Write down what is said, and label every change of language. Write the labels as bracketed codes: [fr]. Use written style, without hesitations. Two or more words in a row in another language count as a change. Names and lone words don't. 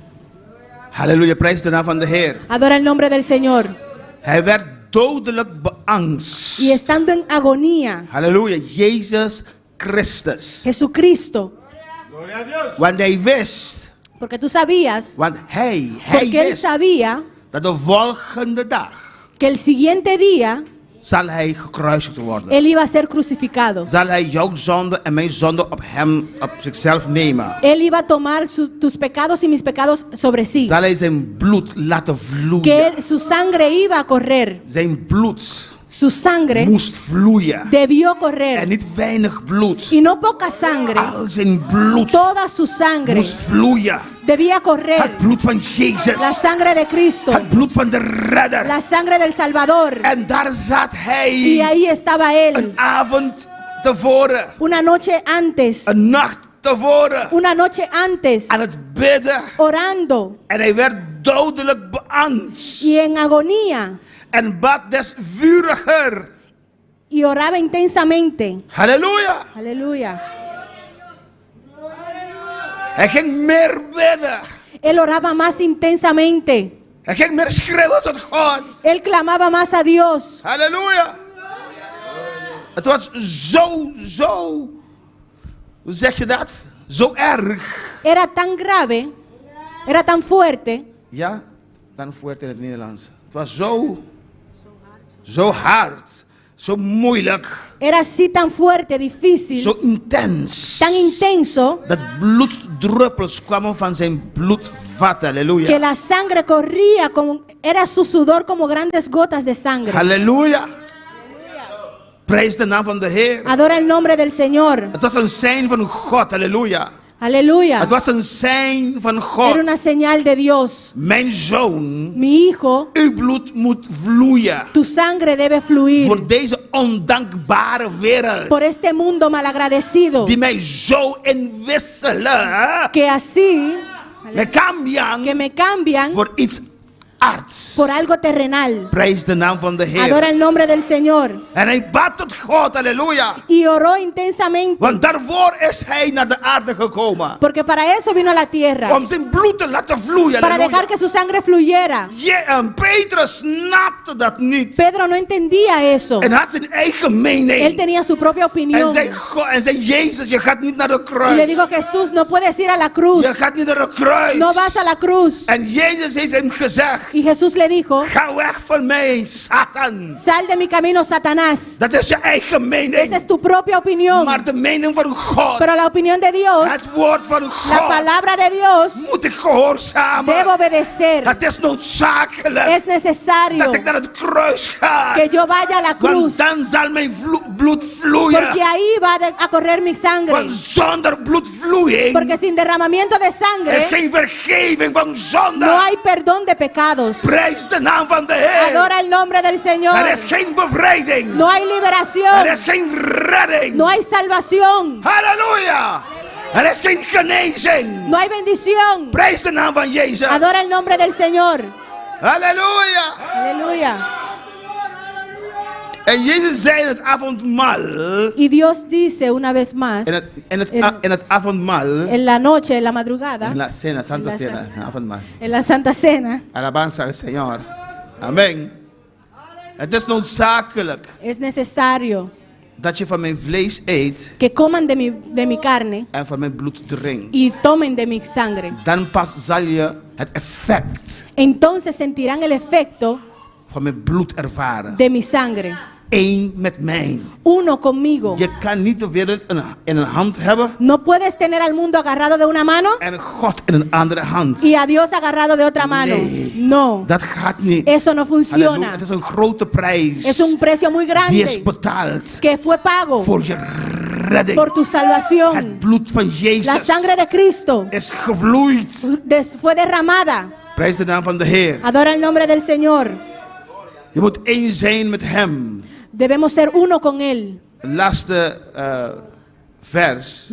[nl] Halleluja, prijs de naam van de Heer. [es] Adora el nombre del Señor. [nl] Hij werd dodelijk beangst. [es] Y estando en agonía, [nl] Halleluja, Jezus Christus. [es] Jesucristo, [nl] Want hij wist, [es] porque tú sabías, [nl] want hij [es] porque él [nl] wist [es] sabía [nl] dat de volgende dag [es] que el siguiente día [nl] zal hij gekruisigd worden. [es] él iba a ser crucificado. [nl] Zal hij jouw zonde en mijn zonde op zichzelf nemen. [es] Él iba a tomar tus pecados y mis pecados sobre sí. [nl] Zal hij zijn bloed laten [es] Que [nl] vloeien. [es] su sangre iba a correr. [nl] Zijn bloed [es] Su sangre [nl] moest vloeien. [es] debió [nl] En [es] correr. [nl] niet weinig bloed. [es] Y no poca sangre. [nl] Al zijn bloed [es] Toda su sangre [nl] moest vloeien. [es] debía correr. [nl] Het bloed van [es] La [nl] Jezus. [es] sangre de Cristo. [nl] Het bloed van de redder. [es] La sangre del Salvador. [nl] En daar zat [es] Y [nl] hij [es] ahí estaba él. [nl] een avond tevoren. [es] Una noche antes. [nl] Een nacht tevoren. [es] Una noche antes. [nl] Aan het bidden. [es] Orando. [nl] En hij werd dodelijk beangst. [es] Y en agonía. [nl] En bad des vuriger. [es] Y oraba intensamente. [nl] Halleluja. [es] Aleluya. [nl] Hij ging meer bidden. [es] Él oraba más intensamente. [nl] Hij ging meer schreeuwen tot God. [es] Él clamaba más a Dios. [nl] Halleluja. Het was zo, hoe zeg je dat? Zo erg. [es] Era tan grave, era tan fuerte, [nl] Ja, dan voort in het Nederlands. Het was zo hard, zo moeilijk, [es] era así tan fuerte, difícil, [nl] zo intens. [es] tan intenso, [nl] Dat bloeddruppels kwamen van zijn bloedvat. [es] que [nl] Halleluja. [es] la sangre corría, era su sudor como grandes gotas de sangre. [nl] Halleluja. Prijs de naam van de Heer. [es] Adora el nombre del Señor. [nl] Het was een sein van God. Halleluja. [es] Aleluya. [nl] Het was een sein van [es] Era [nl] God. [es] una señal de Dios. [nl] Mijn zoon, [es] Mi hijo, [nl] uw bloed moet vloeien. [es] tu sangre debe fluir [nl] Voor deze ondankbare wereld. [es] por este mundo malagradecido, [nl] Die mij zo inwisselen. [es] que así, Me cambian que me cambian [nl] voor iets aards. [es] por algo terrenal. [nl] Prijs de naam van de Heer. [es] Adora el nombre del Señor. [nl] En hij bad tot God, halleluja. [es] Y oró intensamente. [nl] Want daarvoor is hij naar de aarde gekomen. [es] Porque para eso vino a la tierra. [nl] Om zijn bloed te laten vloeien. [es] Para [nl] halleluja. [es] dejar que su sangre fluyera. [nl] Petrus snapte dat niet. [es] Pedro no entendía eso. [nl] En had zijn eigen [es] Él [nl] mening. [es] tenía su propia [nl] En [es] opinión. [nl] zei, Jezus, je gaat niet naar de [es] Y le [nl] kruis. [es] dijo, Jesús, no puedes ir a la cruz. [nl] Je gaat niet naar de kruis. [es] No vas a la cruz. [nl] En Jezus heeft hem gezegd. [es] Y Jesús le dijo, [nl] Ga weg van mij, Satan. [es] sal de mi camino, Satanás. [nl] Dat is je eigen [es] Esa [nl] mening. [es] es tu propia opinión. [nl] Maar de mening van God, [es] Pero la opinión de Dios, [nl] het woord van [es] la [nl] God, [es] palabra de Dios, [nl] moet ik gehoorzamen. [es] debo obedecer. [nl] Het is noodzakelijk [es] Es necesario [nl] dat ik naar het kruis ga. [es] que yo vaya a la cruz. [nl] Want dan zal mijn bloed vloeien. [es] Porque ahí va a correr mi sangre. [nl] Want zonder bloedvloeiing [es] Porque sin derramamiento de [nl] er is [es] sangre [nl] geen vergeving van zonde. [es] no hay perdón de pecados. [nl] Prijs de naam van de Heer. [es] Adora el nombre del Señor. [nl] Er is geen bevrijding. [es] No hay [nl] Er [es] liberación. [nl] is geen redding. [es] No hay salvación. [nl] Halleluja. Er is geen genezing. [es] No hay bendición. [nl] Prijs de naam van Jezus. [es] Adora el nombre del Señor. [nl] Halleluja. [es] Aleluya. [nl] En Jezus zei in het avondmaal. [es] Y Dios dice una vez más, [nl] In het avondmaal. [es] en la noche, en la madrugada, En la cena, Santa En la Cena. Avondmaal. en la Santa Cena, Alabanza al Señor. [nl] Amen. Het is noodzakelijk [es] es necesario [nl] dat je van mijn vlees eet [es] que coman de mi carne [nl] en van mijn bloed drinkt. [es] y tomen de mi sangre. [nl] Dan pas zal je het effect [es] Entonces sentirán el efecto [nl] van mijn bloed ervaren. [es] de mi sangre. [nl] Eén met mij. [es] Uno conmigo. [nl] Je kan niet de wereld in een hand hebben [es] No puedes tener al mundo agarrado de una mano [nl] en God in een andere hand. [es] y a Dios agarrado de otra mano. [nl] Nee. [es] No, [nl] Dat gaat niet. [es] eso no [nl] Halleluja. [es] funciona. [nl] Het is een grote prijs. [es] Es un precio muy [nl] Die is [es] grande [nl] betaald [es] que fue pago [nl] voor je redding. [es] por tu salvación. [nl] Het bloed van Jezus [es] La sangre de Cristo [nl] is gevloeid. [es] fue derramada. [nl] Prijs de naam van de Heer. [es] Adora el nombre del Señor. [nl] Je moet één zijn met Hem. [es] Debemos ser uno con Él. [nl] Het laatste vers.